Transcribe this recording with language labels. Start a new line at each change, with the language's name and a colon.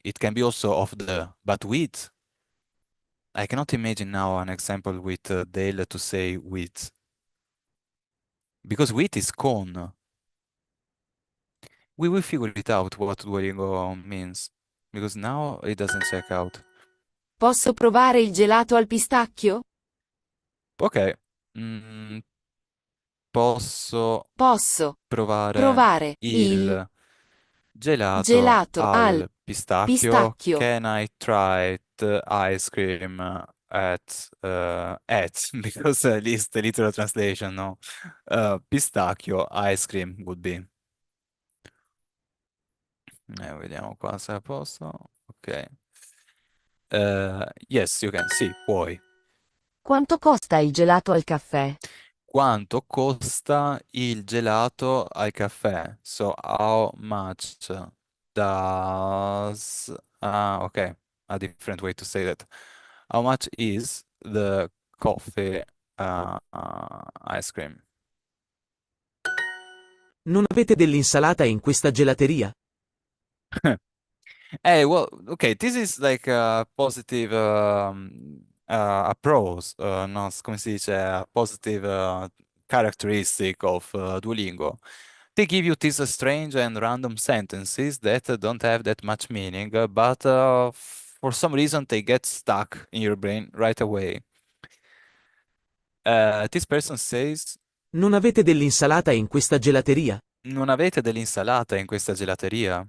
English: It can be also of the, but with, I cannot imagine now an example with del to say with, because with is con. We will figure it out what Duolingo means, because now it doesn't check out.
Italian: Posso provare il gelato al pistacchio? Ok, mm, posso Posso provare provare il il gelato gelato al al pistacchio. pistacchio?
English: Can I try the ice cream at because at least the literal translation, no? Pistacchio ice cream would be.
Italian: Vediamo qua se è a posto. Ok.
English: Yes, you can.
Italian: Sì, puoi. Quanto costa il gelato al caffè? Quanto costa il gelato al caffè?
English: So, how much does... Ah, okay. A different way to say that. How much is the coffee ice cream?
Italian: Non avete dell'insalata in questa gelateria?
English: Hey, well, okay, this is like a positive approach, no,
Italian: come si dice,
English: a positive characteristic of Duolingo. They give you these strange and random sentences that don't have that much meaning, but for some reason they get stuck in your brain right away. This person says,
Italian: Non avete dell'insalata in questa gelateria? non avete dell'insalata in questa gelateria?